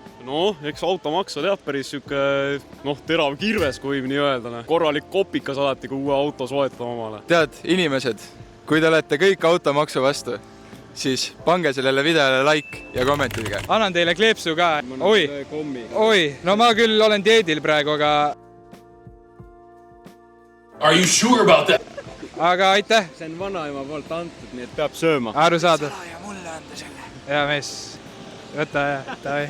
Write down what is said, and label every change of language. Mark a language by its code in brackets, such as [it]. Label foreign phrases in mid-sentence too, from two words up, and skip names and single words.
[et] No, eks automaks on päris terav kirves, kui nii öelda. Korralik kopikas alati, kui uue auto soetama omale. Tead, inimesed, kui te olete kõik automaksu vastu, siis pange sellele videole like ja kommentige. Annan teile kleepsu ka. Oi, no ma küll olen dieedil praegu, aga... [en] Are you sure about that? [et] Aga aitäh. See on vanaema poolt antud, nii et peab sööma. Aru saada. Ja mulle anda selle. Hea mees. Võta ja.